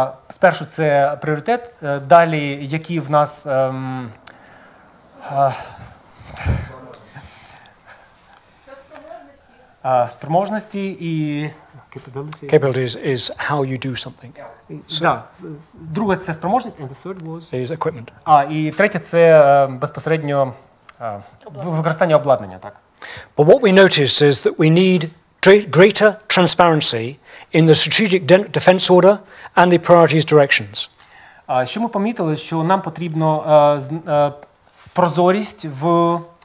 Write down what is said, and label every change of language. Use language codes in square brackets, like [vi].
[uk] Спершу це пріоритет, далі які в нас спроможності і [en] Capability is how you do something. [uk] Да. Друге це спроможність, [en] and the third was? Is equipment. [uk] І третє це безпосередньо використання обладнання, так. [en] But what we noticed is that we need greater transparency in the strategic defense order and the priorities directions. [uk] Що ми помітили, що нам потрібно прозорість в